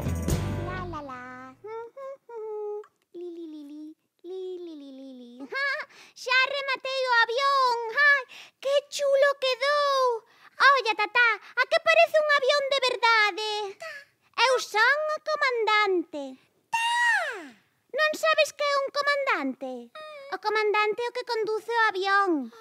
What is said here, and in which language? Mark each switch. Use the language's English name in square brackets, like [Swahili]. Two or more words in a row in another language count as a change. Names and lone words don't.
[Galician] La la la. Li li li li. Li li li li li. Xa rematei o avión. Ai, que chulo quedou. Olla, tatá, a que parece un avión de verdade? Eu son o comandante. Non sabes que é un comandante? O comandante é o que conduce o avión.